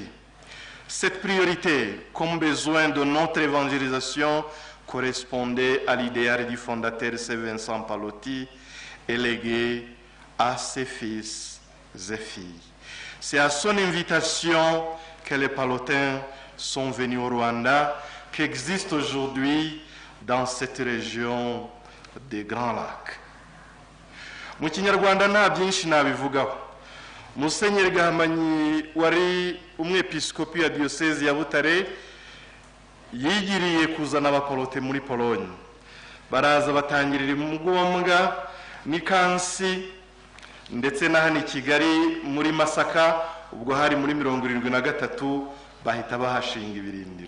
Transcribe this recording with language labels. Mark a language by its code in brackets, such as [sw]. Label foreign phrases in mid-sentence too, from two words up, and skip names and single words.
[fr] Cette priorité, comme besoin de notre évangélisation, correspondait à l'idéal du fondateur Saint Vincent Pallotti et légué à ses fils et filles. C'est à son invitation que les Pallotins sont venus au Rwanda, qui existe aujourd'hui dans cette région des Grands Lacs. [rw] Mu Kinyarwanda nta byinshi nabivugaho. Musenyeri Gahamagny wari umwepiskopi ya diocese ya Butare yigiriye kuzana abapolote muri Pologne. Baraza batangirira Mugombwa n'ikansi ndetse na hano Kigali muri Masaka, ubwo hari muri 73 bahita bahashinga ibirindiro.